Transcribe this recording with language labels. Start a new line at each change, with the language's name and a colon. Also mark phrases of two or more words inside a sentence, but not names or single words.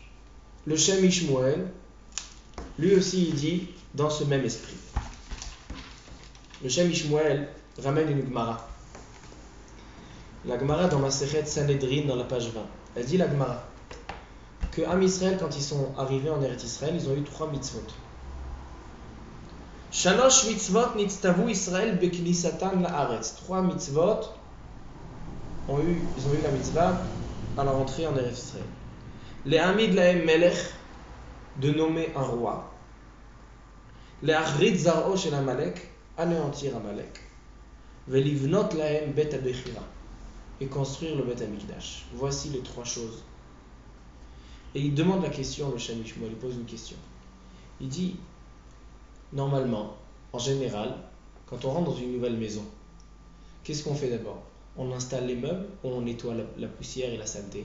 French: Le Shem Ishmuel, lui aussi, il dit dans ce même esprit. Le Shem Ishmuel ramène une Gemara. La Gemara dans Masechet Sanhedrin, dans la page 20. Elle dit la Gemara que Am Israël, quand ils sont arrivés en Eretz Israël, ils ont eu 3 mitzvot.
Hebrew: שלוש מצוות נצטוו ישראל בכניסתן לארץ.
French: 3 mitzvot ils ont eu la mitzvah à leur entrée en Eretz Israël.
Hebrew: להעמיד להם מלך,
French: de nommer un roi.
Hebrew: להכרית זרעו של עמלק,
French: anéantir Amalek.
Hebrew: ולבנות להם בית הבחירה,
French: et construire le Bet Amikdash. Voici les 3 choses. Et il demande la question, le Shem Ishmuel, il pose une question. Il dit, normalement, en général, quand on rentre dans une nouvelle maison, qu'est-ce qu'on fait d'abord? On installe les meubles ou on nettoie la poussière et la saleté?